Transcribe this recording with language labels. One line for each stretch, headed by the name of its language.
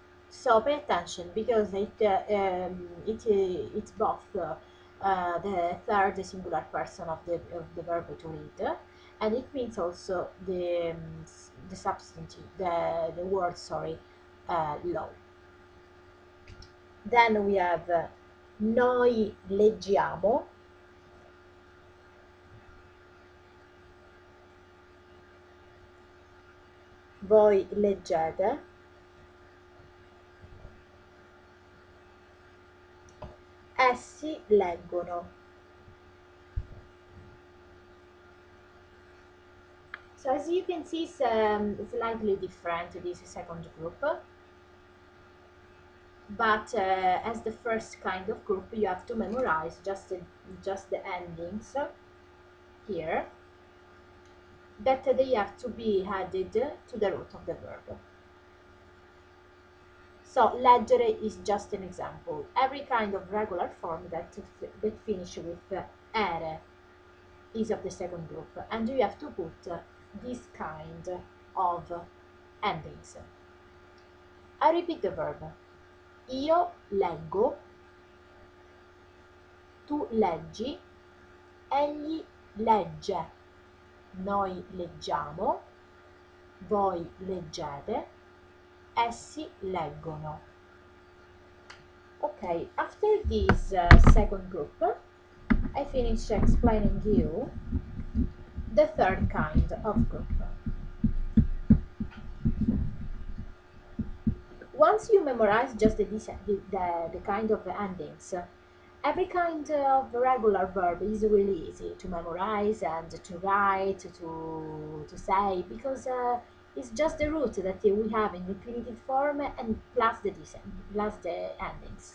English: So pay attention because it's both the third singular person of the verb to read, and it means also the substantive, the word, sorry, low. Then we have
Italian: noi leggiamo, voi leggete, essi leggono.
English: So as you can see, it's slightly different, this second group. But as the first kind of group, you have to memorize just the endings here, that they have to be added to the root of the verb. So leggere is just an example. Every kind of regular form that finish with ere is of the second group, and you have to put this kind of endings. I repeat the verb.
Italian: Io leggo, tu leggi, egli legge, noi leggiamo, voi leggete, essi leggono.
English: Okay, after this second group, I finish explaining you the third kind of group. Once you memorize just the kind of endings, every kind of regular verb is really easy to memorize and to write, to say, because it's just the root that we have in infinitive form and plus the endings.